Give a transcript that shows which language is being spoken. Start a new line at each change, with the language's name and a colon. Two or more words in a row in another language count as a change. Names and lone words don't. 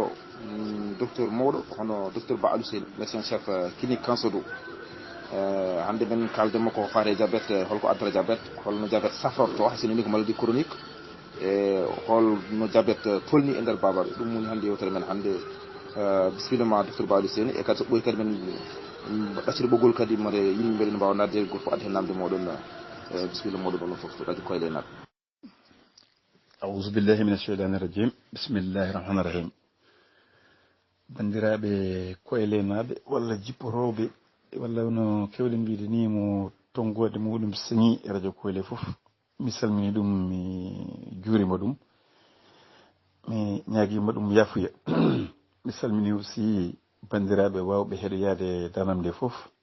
Fula: docteur mawɗo hono docteur Ba Alusel
French: médecin chef
Fula: clinique Kansodo hande men kaldemo ko faare diabète holko addata diabète holno diabète safrorto hasini ni ko
French: maladie chronique
Fula: e holno diabète tolni e nder babaɓe ɗum woni hande yewtere men hande bisimillama docteur Ba Alusel e kadi so ɓoyi kadi men ɗaccide ɓoggol kadi mode yimɓe ɓe mbawa nadde goto fof adde hen namde moɗon bisimilla moɗon ɗon foof radio koyle nat
Arabic: أعوذ بالله من الشيطان الرجيم بسم الله الرحمن الرحيم
Fula: bandiraɓe koylenaɓe walla jipporoɓe walla no kewɗen wiide ni mo tonggode muɗum sañi e radio koyle foof mi salmini ɗum mi juurima ɗum mi ñaguima ɗum yafuya mi salmini aussi bandiraɓe wawɓe heɗoyade danam nde foof